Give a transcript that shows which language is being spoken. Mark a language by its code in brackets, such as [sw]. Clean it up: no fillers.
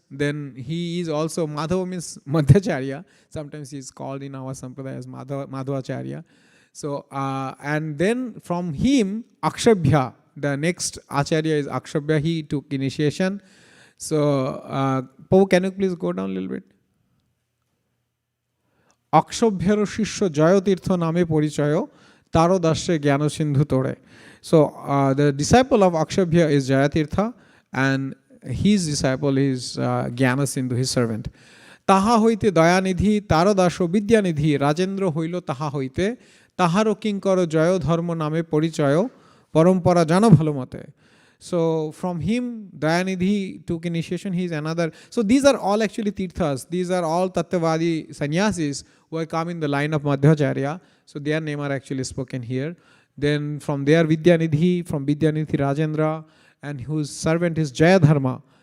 [en] Then he is also, Madhava means Madhyacharya. Sometimes he is called in our sampradaya as Madhvacharya. So, and then from him, Akshabhya, the next acharya is Akshabhya. He took initiation. So, Prabhu, can you please go down a little bit? [bn] অক্ষভ্যের শিষ্য জয়তীর্থ নামে পরিচয় তারো দাসে জ্ঞান সিন্ধু তোড়ে. [en] So the disciple of Akshabhya is Jayatirtha and his disciple is Jnana Sindhu, his servant. [bn] তাহা হইতে দয়ানিধি তারো দাস বিদ্যানিধি রাজেন্দ্র হইল তাহা হইতে তাহারও কিঙ্কর জয় ধর্ম নামে পরিচয় পরম্পরা জানো ভালো মতে. [en] So from him Dayanidhi took initiation. He is another. So these are all actually tirthas. These are all Tattvadi sannyasis who have come in the line of Madhvacharya. So their name are actually spoken here. Then from there Vidyanidhi, from Vidyanidhi Rajendra, and whose servant is Jayadharma.